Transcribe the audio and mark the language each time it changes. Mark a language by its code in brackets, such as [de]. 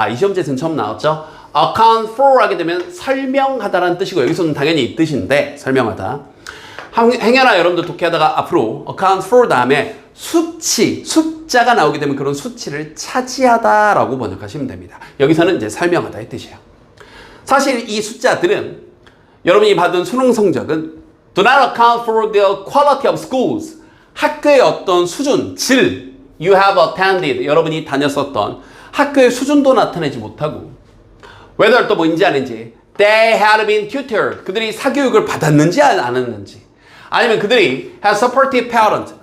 [ko] 이 시험지에서는 처음 나왔죠. account for 하게 되면 설명하다라는 뜻이고 여기서는 당연히 이 뜻인데 설명하다. 행여나 여러분들 독해하다가 앞으로 account for 다음에 수치, 숫자가 나오게 되면 그런 수치를 차지하다라고 번역하시면 됩니다. 여기서는 이제 설명하다의 뜻이에요. 사실 이 숫자들은 여러분이 받은 수능 성적은 [en] do not account for the quality of schools. [ko] 학교의 어떤 수준, 질, [en] you have attended. [ko] 여러분이 다녔었던 학교의 수준도 나타내지 못하고 [en] whether [ko] 또 뭐인지 아닌지 [en] they had been tutored. [ko] 그들이 사교육을 받았는지 안 받았는지 아니면 그들이 [en] have supportive parents.